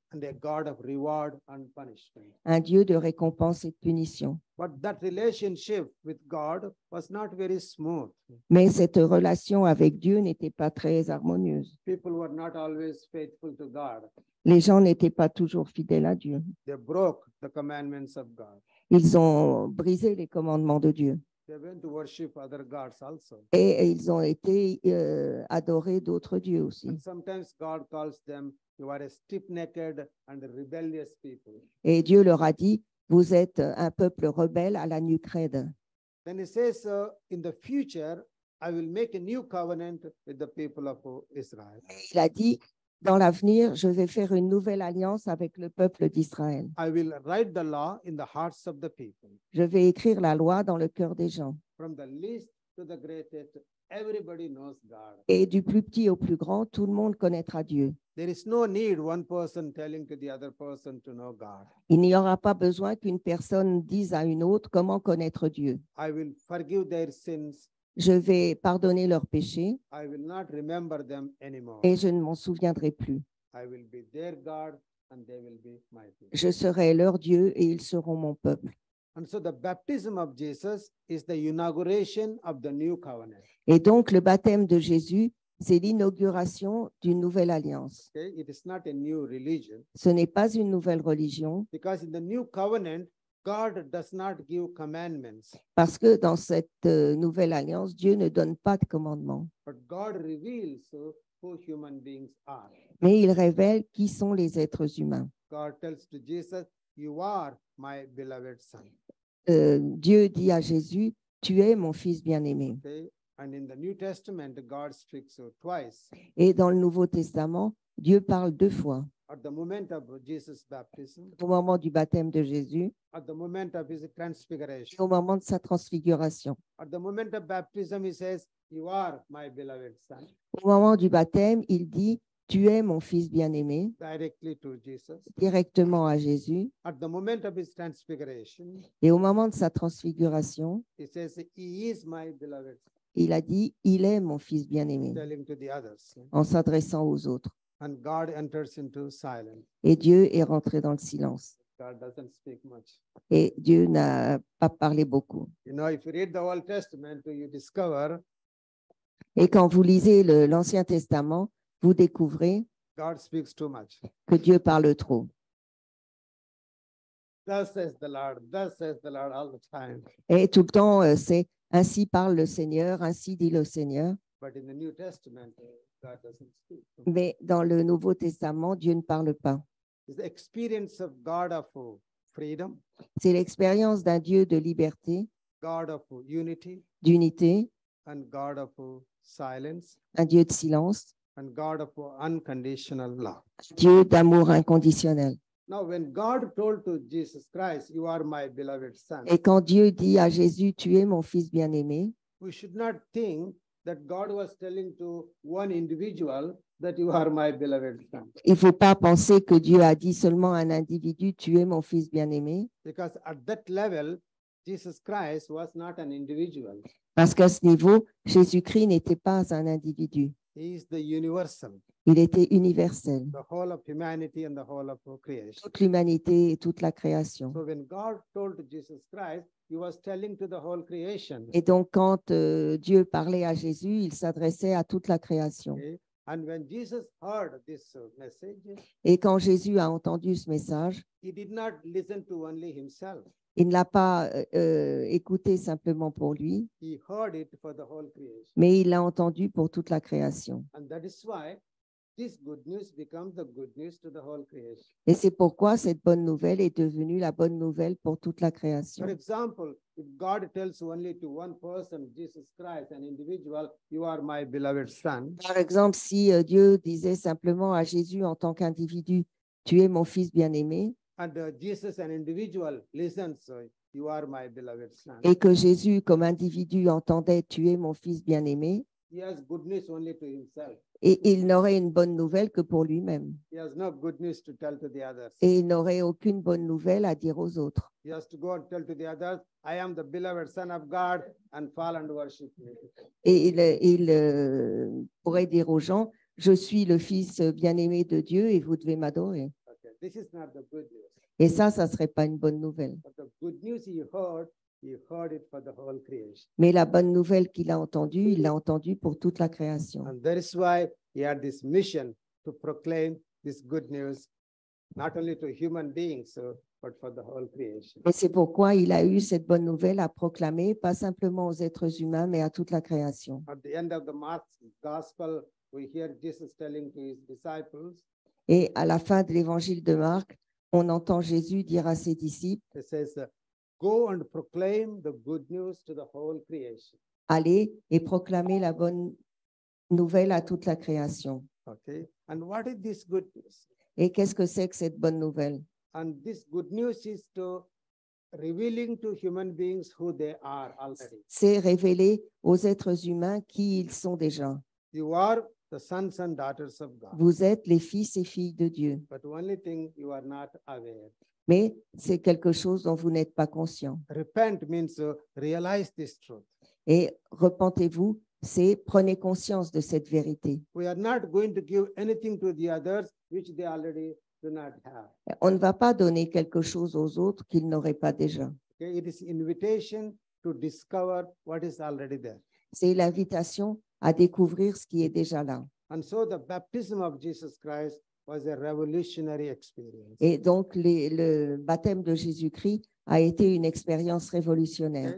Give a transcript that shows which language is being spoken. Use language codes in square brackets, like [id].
[en] and a God of reward and punishment. [fr] un Dieu de récompense et de punition. [en] But that relationship with God was not very smooth. [fr] Mais cette relation avec Dieu n'était pas très harmonieuse. [en] People were not always faithful to God. [fr] Les gens n'étaient pas toujours fidèles à Dieu. [en] They broke the commandments of God. [fr] Ils ont brisé les commandements de Dieu [en] They went to worship other gods also. [fr] et ils ont été adorés d'autres dieux aussi. [en] And sometimes God calls them, you are a stiff-necked and rebellious people. [fr] Et Dieu leur a dit, vous êtes un peuple rebelle à la nuque raide. [en] Then he says, in the future, I will make a new covenant with the people of Israel. [fr] Il a dit, dans l'avenir, je vais faire une nouvelle alliance avec le peuple d'Israël. [en] I will write the law in the hearts of the people. [fr] Je vais écrire la loi dans le cœur des gens. [en] From the least to the greatest, everybody knows God. [fr] Et du plus petit au plus grand, tout le monde connaîtra Dieu. [en] There is no need one person telling to the other person to know God. [fr] Il n'y aura pas besoin qu'une personne dise à une autre comment connaître Dieu. [en] I will forgive their sins. [fr] Je vais pardonner leurs péchés [en] I will not remember them anymore. [fr] et je ne m'en souviendrai plus. [en] I will be their God and they will be my people. [fr] Je serai leur Dieu et ils seront mon peuple. [en] And so the baptism of Jesus is the inauguration of the new covenant. [fr] Et donc, le baptême de Jésus, c'est l'inauguration d'une nouvelle alliance. [en] Okay? It is not a new religion [fr] Ce n'est pas une nouvelle religion, [en] because in the new covenant, God does not give commandments, [fr] parce que dans cette nouvelle alliance, Dieu ne donne pas de commandements, [en] but God reveals who human beings are. [fr] mais il révèle qui sont les êtres humains. [en] God tells to Jesus, you are my beloved son. [fr] Dieu dit à Jésus, tu es mon fils bien-aimé. [en] Okay? And in the New Testament, God speaks twice. [fr] Et dans le Nouveau Testament, Dieu parle 2 fois. [en] At the moment of Jesus' baptism, [fr] Au moment du baptême de Jésus [en] at the moment of his [fr] et [en] transfiguration. [fr] au moment de sa transfiguration. [en] At the moment of baptism, he says, you are my beloved son, [fr] Au moment du baptême, il dit, tu es mon fils bien-aimé, [en] directly to Jesus. [fr] directement à Jésus. [en] At the moment of his transfiguration, [fr] Et au moment de sa transfiguration, [en] he says, he is my beloved son, [fr] il a dit, il est mon fils bien-aimé, [en] telling to the others. [fr] en s'adressant aux autres. [en] And God enters into silence. [fr] Et Dieu est rentré dans le silence. [en] God doesn't speak much. [fr] Et Dieu n'a pas parlé beaucoup. [en] You know, if you read the Old Testament, you discover [fr] Et quand vous lisez l'Ancien Testament, vous découvrez [en] God speaks too much. [fr] que Dieu parle trop. [en] Thus says the Lord all the time. [fr] Et tout le temps, c'est ainsi parle le Seigneur, ainsi dit le Seigneur. [en] But in the New Testament, God doesn't speak. [fr] Mais dans le Nouveau Testament, Dieu ne parle pas. [en] It's the experience of God of freedom, [fr] C'est l'expérience d'un Dieu de liberté, [en] God of unity, [fr] d'unité, [en] and God of silence, [fr] un Dieu de silence, [en] and God of unconditional love. [fr] Dieu d'amour inconditionnel. [en] Now, when God told to Jesus Christ, you are my beloved son, [fr] Et quand Dieu dit à Jésus, tu es mon fils bien-aimé, [en] we should not think that God was telling to one individual that you are my beloved son. [fr] il ne faut pas penser que Dieu a dit seulement à un individu, tu es mon fils bien-aimé, [en] Because at that level, Jesus Christ was not an individual. [fr] Parce qu'à ce niveau, Jésus-Christ n'était pas un individu. [en] He is the universal, [fr] Il était universel, [en] the whole of humanity and the whole of creation. [fr] toute l'humanité et toute la création. [en] So when God told Jesus Christ, he was telling to the whole creation. [fr] Et donc, quand Dieu parlait à Jésus, il s'adressait à toute la création. [en] Okay? And when Jesus heard this message, [fr] Et quand Jésus a entendu ce message, [en] he did not listen to only himself. [fr] il ne l'a pas écouté simplement pour lui, [en] He heard it for the whole creation. [fr] mais il l'a entendu pour toute la création. [en] And that is why this good news becomes the good news to the whole creation. [fr] Et c'est pourquoi cette bonne nouvelle est devenue la bonne nouvelle pour toute la création. [en] For example, if God tells only to one person, Jesus Christ, an individual, you are my beloved son, [fr] Par exemple, si Dieu disait simplement à Jésus en tant qu'individu, tu es mon fils bien-aimé, [en] and Jesus, an individual, listens, you are my beloved son. [fr] et que Jésus, comme individu, entendait, tu es mon fils bien-aimé, [en] He has good news only to himself. [fr] et il n'aurait une bonne nouvelle que pour lui-même. [en] He has no good news to tell to the others. [fr] Et il n'aurait aucune bonne nouvelle à dire aux autres. [en] He has to go and tell to the others, I am the beloved son of God, and fall and worship me. [fr] Et il pourrait dire aux gens, je suis le fils bien-aimé de Dieu et vous devez m'adorer. [en] Okay, this is not the good news. [fr] Et ça ne serait pas une bonne nouvelle. [en] But the good news he heard it for the whole creation. [fr] Mais la bonne nouvelle qu'il a entendue, il l'a entendue pour toute la création. [en] And that is why he had this mission to proclaim this good news, not only to human beings, but for the whole creation. [fr] Et c'est pourquoi il a eu cette bonne nouvelle à proclamer, pas simplement aux êtres humains, mais à toute la création. [en] At the end of the Mark's gospel, we hear Jesus telling to his disciples, [fr] Et à la fin de l'évangile de Marc, on entend Jésus dire à ses disciples, [en] he says, go and proclaim the good news to the whole creation. [fr] allez et proclamez la bonne nouvelle à toute la création. [en] Okay. And what is this good news? [fr] Et qu'est-ce que c'est que cette bonne nouvelle? [en] And this good news is to revealing to human beings who they are already. [fr] C'est révéler aux êtres humains qui ils sont déjà. [en] You are the sons and daughters of God. [fr] Vous êtes les fils et filles de Dieu. [en] But only thing you are not aware. [fr] Mais c'est quelque chose dont vous n'êtes pas conscient. [en] Repent means realize this truth. [fr] Et repentez-vous, c'est prenez conscience de cette vérité. [en] We are not going to give anything to the others which they already do not have. [fr] On ne va pas donner quelque chose aux autres qu'ils n'auraient pas déjà. [en] Okay? It is invitation to discover what is already there. [fr] C'est l'invitation à découvrir ce qui est déjà là. [en] And so the baptism of Jesus Christ was a revolutionary experience. [fr] Et donc, le baptême de Jésus-Christ a été une expérience révolutionnaire.